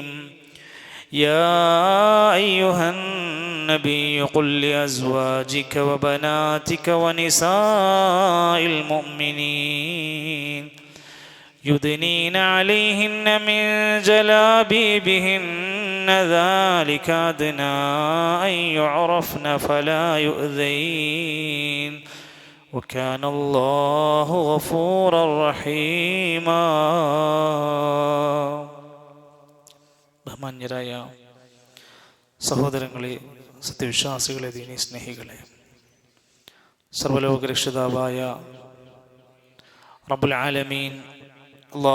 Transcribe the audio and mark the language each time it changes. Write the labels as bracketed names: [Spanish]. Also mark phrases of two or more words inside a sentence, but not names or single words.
[Arabic] يا أيها النبي قل لأزواجك وبناتك ونساء المؤمنين يدنين عليهن من جلابيبهن ذلك أدنى أن يعرفن فلا يؤذين وكان الله غفورا رحيما. [Malayalam] ബഹുമാന്യരായ സഹോദരങ്ങളെ, സത്യവിശ്വാസികളെ, ദീനി സ്നേഹികളെ, സർവ്വലോക രക്ഷിതാവായ [Arabic] رب العالمين [Malayalam] അല്ലാഹു